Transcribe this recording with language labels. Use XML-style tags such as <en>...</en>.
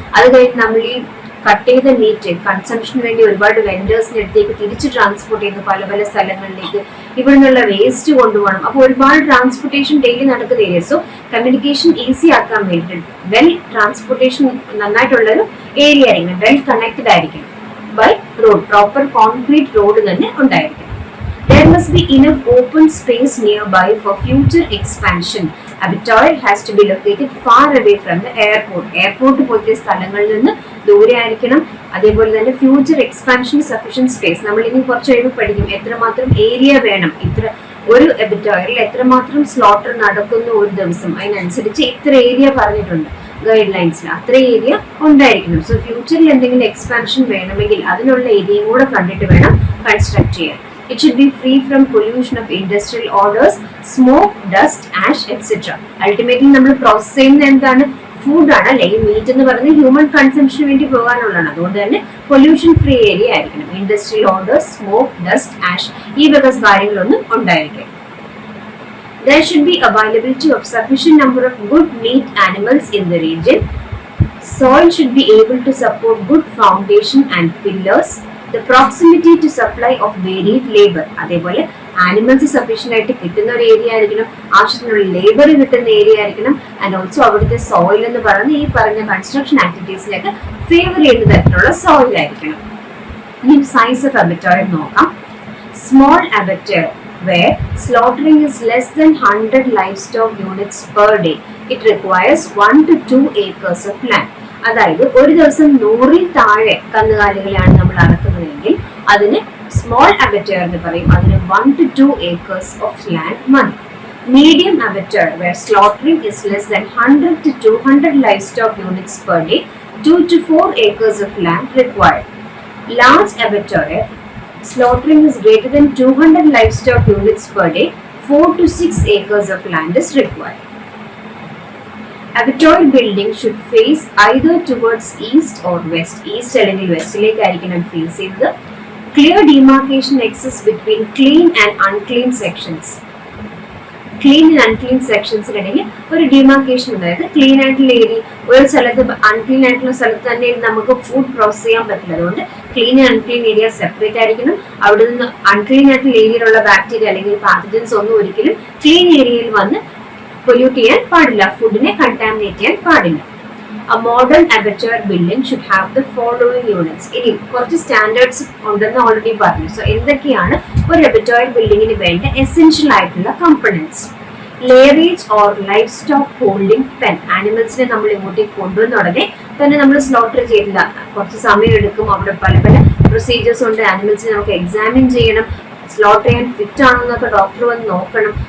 <ml>അത് കഴിഞ്ഞ് നമ്മൾ ഈ കട്ട് ചെയ്ത മീറ്റ് കൺസംഷന് വേണ്ടി ഒരുപാട് വെൻഡേഴ്സിന്റെ അടുത്തേക്ക് തിരിച്ച് ട്രാൻസ്പോർട്ട് ചെയ്യുന്നു പല പല സ്ഥലങ്ങളിലേക്ക്. ഇവിടെ നിന്നുള്ള വേസ്റ്റ് കൊണ്ടുപോകണം. അപ്പോൾ ഒരുപാട് ട്രാൻസ്പോർട്ടേഷൻ ഡെയിലി നടക്കുന്ന ഏരിയ. സോ കമ്മ്യൂണിക്കേഷൻ ഈസി ആക്കാൻ വേണ്ടിയിട്ട് വെൽ ട്രാൻസ്പോർട്ടേഷൻ നന്നായിട്ടുള്ളൊരു ഏരിയ ആയിരിക്കണം. വെൽ കണക്റ്റഡ് ആയിരിക്കണം by road. Proper concrete road തന്നെ ഉണ്ടായിരിക്കും.</ml> <en>There must be enough open space nearby for future expansion. Abattoir has to be located far away from the airport.</en> <ml>Airport പോലത്തെ സ്ഥലങ്ങളിൽ നിന്ന് ദൂരെ ആയിരിക്കണം. അതേപോലെ തന്നെ ഫ്യൂച്ചർ എക്സ്പാൻഷൻ സഫീഷ്യന്റ് സ്പേസ്. നമ്മൾ ഇനി കുറച്ച് കഴിയുമ്പോൾ പഠിക്കും എത്രമാത്രം ഏരിയ വേണം, ഇത്ര ഒരു അബറ്റോറിൽ എത്രമാത്രം സ്ലോട്ടർ നടക്കുന്നു ഒരു ദിവസം, അതിനനുസരിച്ച് ഇത്ര ഏരിയ പറഞ്ഞിട്ടുണ്ട് ഗൈഡ് ലൈൻസിൽ. അത്ര ഏരിയ ഉണ്ടായിരിക്കണം. സോ ഫ്യൂച്ചറിൽ എന്തെങ്കിലും എക്സ്പാൻഷൻ വേണമെങ്കിൽ അതിനുള്ള ഏരിയയും കൂടെ കണ്ടിട്ട് വേണം കൺസ്ട്രക്ട് ചെയ്യാൻ.</ml> <en>It should be free from pollution of industrial odors, smoke, dust, ash, etc.</en> <ml>Ultimately നമ്മൾ പ്രോസസ് ചെയ്യുന്ന എന്താണ്? ഫുഡാണ്, അല്ലെ? ഈ മീറ്റ് എന്ന് പറയുന്നത് ഹ്യൂമൻ കൺസംഷന് വേണ്ടി പോകാനുള്ളതാണ്. അതുകൊണ്ട് തന്നെ പൊല്യൂഷൻ ഫ്രീ ഏരിയ ആയിരിക്കണം. Industrial orders, smoke, dust, ash, ഈ വക കാര്യങ്ങളൊന്നും ഉണ്ടായിരിക്കും.</ml> <en>There should be availability of sufficient number of good meat animals in the region. Soil should be able to support good foundation and pillars. The proximity to supply of varied labor.</en> <ml>അതേപോലെ animals sufficient ആയിട്ട് കിട്ടുന്ന ഒരു area ആയിരിക്കണം, ആവശ്യത്തിനുള്ള labour കിട്ടുന്ന area ആയിരിക്കണം, and also അവിടുത്തെ soil എന്ന് പറയുന്ന ഈ പറഞ്ഞ കൺസ്ട്രക്ഷൻ ആക്ടിവിറ്റീസിലേക്ക് ഫേവർ ചെയ്യുന്ന തരത്തിലുള്ള സോയിൽ ആയിരിക്കണം. ഇനി സൈസ് ഓഫ് അബറ്റോയർ നോക്കാം.</ml> <en>Small abattoir where slaughtering is less than 100 livestock units per day. It requires 1 to 2 acres of land.</en> <ml>അതായത് ഒരു ദിവസം 100-ൽ താഴെ കന്നുകാലികളെയാണ് നമ്മൾ അറക്കുന്നതെങ്കിൽ അതിന് സ്മോൾ അബറ്റോയർ എന്ന് പറയും. അതിന്</ml> <en>1 to 2 acres of land</en> <ml>മതി.</ml> <en>Medium abattoir where slaughtering is less than 100 to 200 livestock units per day, 2 to 4 acres of land required. Large abattoir slaughtering is greater than 200 livestock units per day, 4 to 6 acres of land is required. Abattoir building should face either towards east or west.</en> <ml>East അല്ലെങ്കിൽ വെസ്റ്റിലേക്ക് ആയിരിക്കണം face ചെയ്തത്.</ml> <en>Clear demarcation exists between clean and unclean sections.</en> <ml>Clean and unclean സെക്ഷൻസിനിടയിൽ ഒരു demarcation ഉണ്ടായത്. Clean ആയിട്ടുള്ള area ഒരു സ്ഥലത്ത് unclean ആയിട്ടുള്ള സ്ഥലത്ത് തന്നെ നമുക്ക് ഫുഡ് പ്രോസസ് ചെയ്യാൻ പറ്റില്ല. അതുകൊണ്ട് clean and unclean area separate ആയിരിക്കണം. അവിടെ നിന്ന് അൺക്ലീൻ ആയിട്ടുള്ള ഏരിയയിലുള്ള ബാക്ടീരിയ അല്ലെങ്കിൽ പാത്തജൻസ് ഒന്നും ഒരിക്കലും ക്ലീൻ ഏരിയയിൽ വന്ന് പൊല്യൂട്ട് ചെയ്യാൻ പാടില്ല, ഫുഡിനെ കണ്ടാമിനേറ്റ് ചെയ്യാൻ പാടില്ല.</ml> <en>A modern abattoir building should have the following units.</en> <ml>ഇനി കുറച്ച് സ്റ്റാൻഡേർഡ്സ് ഉണ്ടെന്ന് ഓൾറെഡി പറഞ്ഞു. സോ എന്തൊക്കെയാണ് ഒരു അബറ്റോയർ ബിൽഡിങ്ങിന് വേണ്ട എസെൻഷ്യൽ ആയിട്ടുള്ള components? ലേറേജ് or life stock holding pen. ആനിമൽസിനെ നമ്മൾ ഇങ്ങോട്ടേക്ക് കൊണ്ടുവന്ന ഉടനെ തന്നെ നമ്മൾ സ്ലോട്ടർ ചെയ്തില്ല, കുറച്ച് സമയം എടുക്കും. അവിടെ പല പല പ്രൊസീജിയേഴ്സ് ഉണ്ട്. ആനിമൽസിനെ നമുക്ക് എക്സാമിൻ ചെയ്യണം, സ്ലോട്ടർ ചെയ്യാൻ ഫിറ്റ് ആണോ എന്നൊക്കെ ഡോക്ടർ വന്ന് നോക്കണം.</ml>